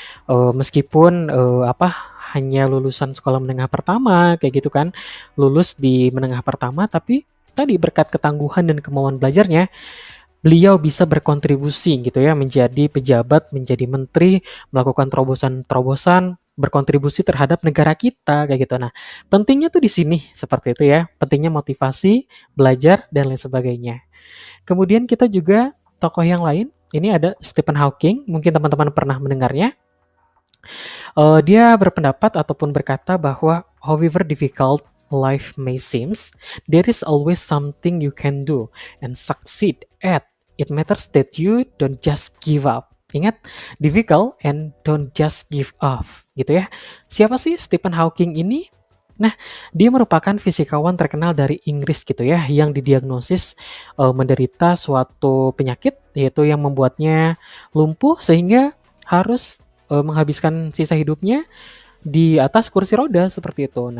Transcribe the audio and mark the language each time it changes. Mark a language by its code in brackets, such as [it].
[id] Meskipun, hanya lulusan sekolah menengah pertama kayak gitu kan, lulus di menengah pertama, tapi tadi berkat ketangguhan dan kemauan belajarnya, beliau bisa berkontribusi gitu ya, menjadi pejabat, menjadi menteri, melakukan terobosan-terobosan, berkontribusi terhadap negara kita kayak gitu. Nah, pentingnya tuh di sini seperti itu ya, pentingnya motivasi, belajar dan lain sebagainya. Kemudian kita juga tokoh yang lain, ini ada Stephen Hawking, mungkin teman-teman pernah mendengarnya. Dia berpendapat ataupun berkata bahwa [en] however difficult life may seems, there is always something you can do and succeed at. It matters that you don't just give up. [id] Ingat, [en] difficult and don't just give up, [id] gitu ya. Siapa sih Stephen Hawking ini? Nah, dia merupakan fisikawan terkenal dari Inggris gitu ya, yang didiagnosis menderita suatu penyakit, yaitu yang membuatnya lumpuh sehingga harus menghabiskan sisa hidupnya di atas kursi roda seperti itu.